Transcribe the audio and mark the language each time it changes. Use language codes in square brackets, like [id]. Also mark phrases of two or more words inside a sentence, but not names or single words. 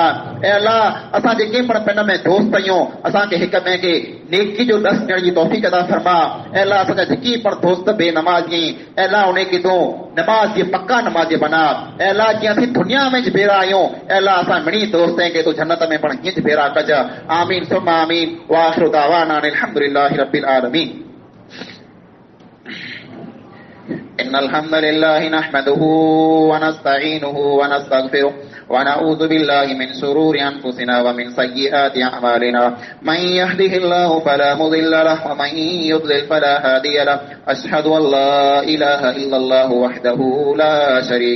[sd] ऐं अल्लाह असां जेके पण पिन में दोस्त आहियूं असांखे हिक ॿिए खे नेकी जो ॾस ॾियण जी तौफ़ीक़ अता फरमा। ऐं अल्लाह असांजा जेकी पण दोस्त बेनमाज़ी ऐं अल्लाह उन खे तूं नमाज़ जे पक्का नमाज़ बना। ऐं अल्लाह जीअं असीं दुनिया में भेरा आहियूं, ऐं अल्लाह असां मिणी दोस्तनि खे तूं जन्नत में पण हीअं भेरा कज। [ar] آمين ثم آمين. وآخر دعوانا الحمد لله رب العالمين. إن الحمد لله نحمده ونستعينه ونستغفره ونعوذ بالله من شرور أنفسنا ومن سيئات أعمالنا من يهده الله فلا مضل له ومن يضلل فلا هادي له أشهد أن لا إله إلا الله وحده لا شريك